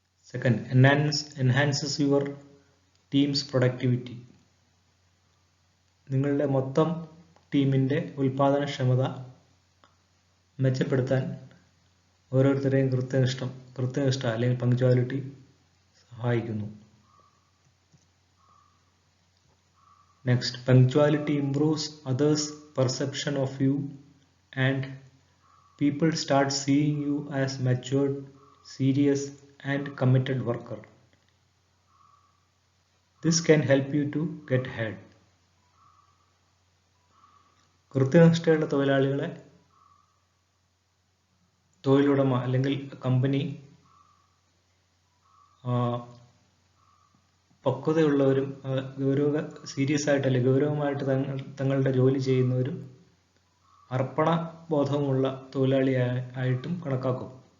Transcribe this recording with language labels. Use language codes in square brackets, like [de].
[en] Second, enhances your team's productivity. [ml] നിങ്ങളുടെ മൊത്തം ടീമിൻ്റെ ഉൽപാദനക്ഷമത മെച്ചപ്പെടുത്താൻ ഓരോരുത്തരെയും കൃത്യനിഷ്ഠ അല്ലെങ്കിൽ പങ്ക്ച്വാലിറ്റി സഹായിക്കുന്നു. [en] Next, punctuality improves others' perception of you and people start seeing you as matured, serious and committed worker. This can help you to get ahead. [ml] കൃത്യനിഷ്ഠയുള്ള തൊഴിലാളികളെ തൊഴിലുടമ അല്ലെങ്കിൽ കമ്പനി പക്വതയുള്ളവരും സീരിയസ് ആയിട്ട് അല്ലെങ്കിൽ ഗൗരവമായിട്ട് തങ്ങളുടെ ജോലി ചെയ്യുന്നവരും അർപ്പണ ബോധമുള്ള തൊഴിലാളിയായിട്ടും കണക്കാക്കും.